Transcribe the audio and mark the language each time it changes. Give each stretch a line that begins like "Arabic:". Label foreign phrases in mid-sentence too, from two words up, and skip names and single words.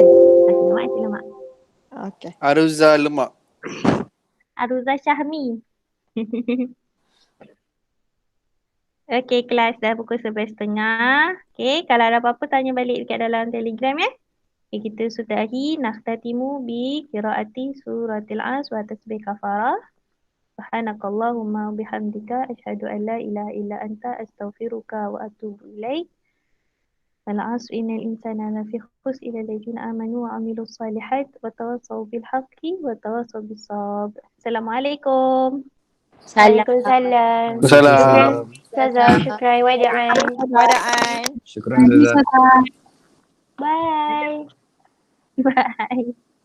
Malay: Nasi lemak. Okey. Aruza lemak. Aruza Syahmi. Okey, kelas dah pukul 11.30. Okey, kalau ada apa-apa tanya balik dekat dalam Telegram ya. Okay, kita sudahi
Arabic: نختتم بقراءة سورة العصر وتسبيح كفارة. سبحانك اللهم بحمدك أشهد أن لا إله إلا أنت أستغفرك وأتوب إليك. والعصر إن الإنسان لفي خسر إلا الذين آمنوا وعملوا الصالحات وتواصوا بالحق وتواصوا بالصبر.
Malay: Assalamualaikum. Waalaikumsalam. Salam. Ustazah, syukran. Wada'an. Wada'an. Syukran Ustazah. Bye. Bye.